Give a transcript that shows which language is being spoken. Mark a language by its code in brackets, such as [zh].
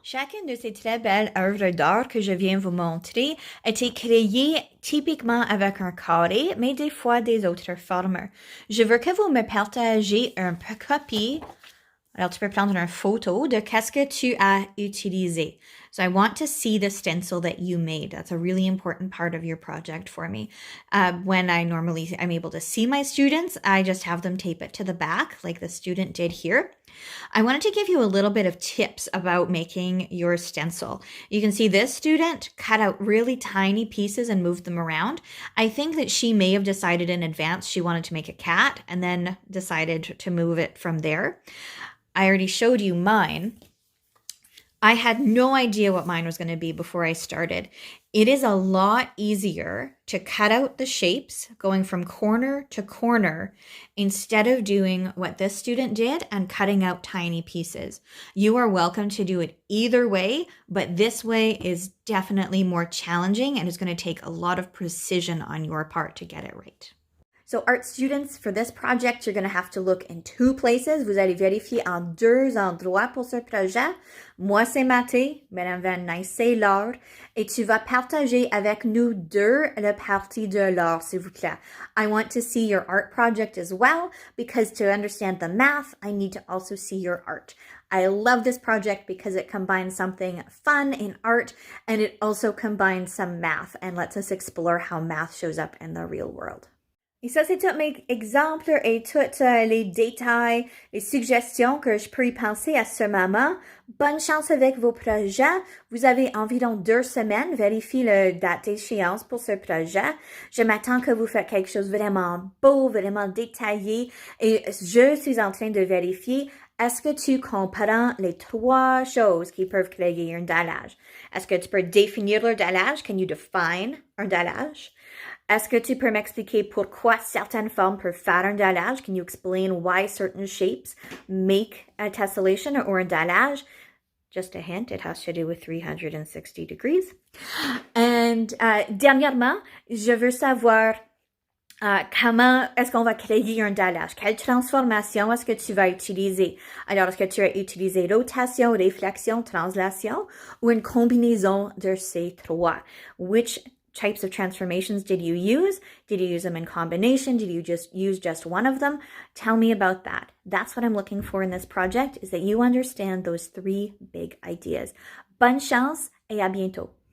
[fr] Chacune de ces très belles œuvres d'art que je viens vous montrer a été créée typiquement avec un carré, mais des fois des autres formes. Je veux que vous me partagez un copie. Alors, tu peux prendre une photo de qu'est-ce que tu as utilisé. [en] So I want to see the stencil that you made. That's a really important part of your project for me. When I'm able to see my students, I just have them tape it to the back like the student did here. I wanted to give you a little bit of tips about making your stencil. You can see this student cut out really tiny pieces and moved them around. I think that she may have decided in advance she wanted to make a cat and then decided to move it from there. I already showed you mine. I had no idea what mine was going to be before I started. It is a lot easier to cut out the shapes going from corner to corner instead of doing what this student did and cutting out tiny pieces. You are welcome to do it either way, but this way is definitely more challenging and it's going to take a lot of precision on your part to get it right. So art students, for this project, you're going to have to look in two places. [fr] Vous allez vérifier en deux endroits pour ce projet. Moi, c'est Mathé. Madame Van Nice, c'est Laure. Et tu vas partager avec nous deux la partie de Laure, s'il vous plaît. [en] I want to see your art project as well, because to understand the math, I need to also see your art. I love this project because it combines something fun in art, and it also combines some math, and lets us explore how math shows up in the real world. [fr] Et ça, c'est tous mes exemples et tous les détails, les suggestions que je peux y penser à ce moment. Bonne chance avec vos projets. Vous avez environ 2 semaines. Vérifiez la date d'échéance pour ce projet. Je m'attends que vous faites quelque chose vraiment beau, vraiment détaillé. Et je suis en train de vérifier, est-ce que tu comprends les 3 choses qui peuvent créer un dallage? Est-ce que tu peux définir le dallage? [en] Can you define [fr] un dallage? Est-ce que tu peux m'expliquer pourquoi certaines formes peuvent faire un dallage? [en] Can you explain why certain shapes make a tessellation or a dallage? Just a hint, it has to do with 360 degrees. [fr] And dernièrement, je veux savoir comment est-ce qu'on va créer un dallage? Quelle transformation est-ce que tu vas utiliser? Alors, est-ce que tu as utilisé rotation, réflexion, translation ou une combinaison de ces 3? [en] Which types of transformations did you use? Did you use them in combination? Did you just use just one of them? Tell me about that. That's what I'm looking for in this project, is that you understand those 3 big ideas. [fr] Bonne chance et à bientôt.